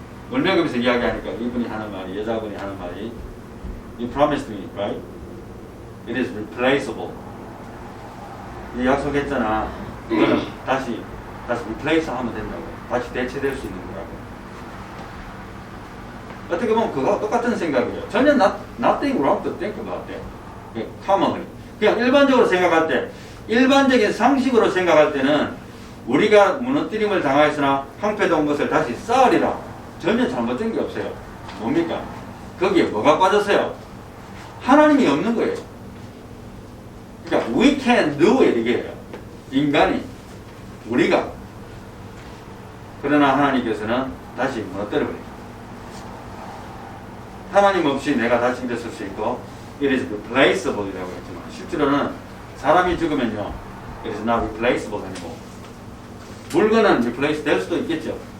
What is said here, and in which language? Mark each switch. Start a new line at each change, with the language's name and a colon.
Korean: 울먹이면서 이야기하니까 이분이 하는 말이 여자분이 하는 말이
English: You promised me, right? It is replaceable.
Korean: 이 약속했잖아. 이거는 다시 replace 하면 된다고. 다시 대체될 수 있는 거라고. 어떻게 보면 그거 똑같은 생각이에요.
English: 전혀 nothing wrong to think about that. commonly.
Korean: 그냥 일반적으로 생각할 때, 일반적인 상식으로 생각할 때는 우리가 무너뜨림을 당하였으나 황폐된 것을 다시 쌓으리라. 전혀 잘못된 게 없어요. 뭡니까? 거기에 뭐가 빠졌어요? 하나님이 없는 거예요.
English: 그러니까 we can do it 이게요.
Korean: 인간이 우리가 그러나 하나님께서는 다시 무너뜨려버려요. 하나님 없이 내가 다시 일어설 수 있고
English: it is replaceable
Korean: 이라고 했지만 실제로는 사람이 죽으면요
English: it is not replaceable
Korean: 아니고 물건은 replace 될 수도 있겠죠.